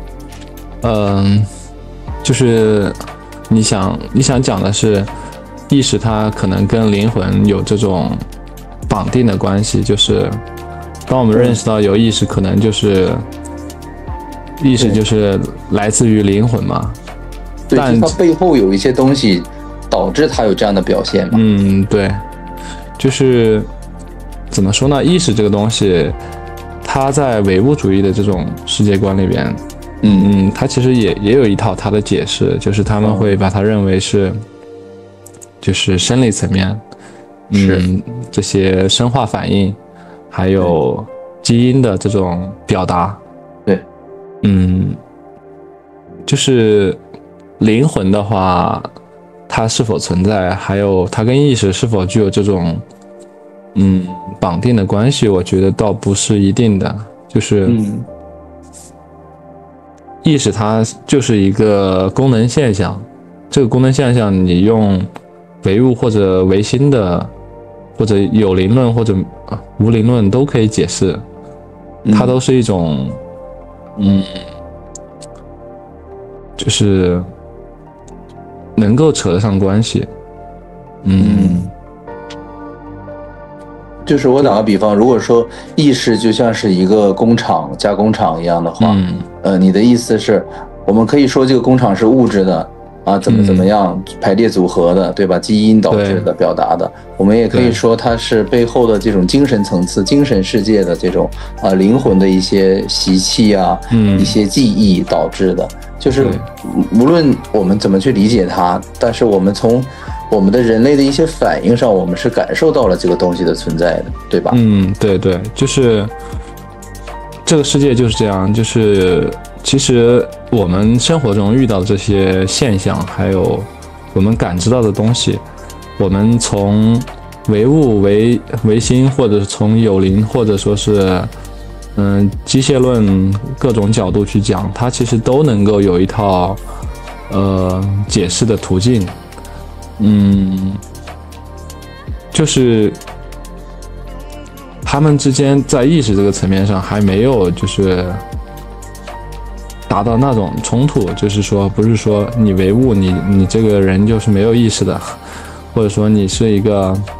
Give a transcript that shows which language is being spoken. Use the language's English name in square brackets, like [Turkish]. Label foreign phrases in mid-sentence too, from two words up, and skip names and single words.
[Chinese] 就是你想講的是，意識它可能跟靈魂有這種綁定的關係，就是當我們認識到有意識，可能就是意識就是來自於靈魂嘛。对，但它背後有一些東西導致它有這樣的表現嘛。对，就是怎麼說呢？意識這個東西，它在唯物主義的這種世界觀裡邊。它其實也有一套它的解釋，就是他們會把它認為是，就是生理層面，這些生化反應，還有基因的這種表達，对，就是靈魂的話，它是否存在，還有它跟意識是否具有這種綁定的關係，我覺得倒不是一定的，就是意識它就是一個功能現象，這個功能現象你用唯物或者唯心的，或者有靈論或者無靈論都可以解釋，它都是一種就是能夠扯得上關係。就是我打個比方，如果說意識就像是一個工厂、加工廠一樣的話，你的意思是，我們可以說這个工厂是物質的啊，怎麼樣排列組合的，對吧？基因導致的表達的，我們也可以說它是背後的這種精神層次、精神世界的這種靈魂的一些習氣啊，一些記憶導致的。就是無論我們怎麼去理解它，但是我們從我們的人類的一些反應上，我們是感受到了這個東西的存在的，對吧？對，就是這個世界就是這樣，就是其實我們生活中遇到的這些現象，還有我們感知到的東西，我們從唯物、唯心，或者是從有靈，或者說是機械論各種角度去講，它其實都能夠有一套解釋的途徑。就是他們之間在意識這個層面上還沒有就是達到那種衝突，就是說不是說你唯物，你這個人就是沒有意識的，或者說你是一個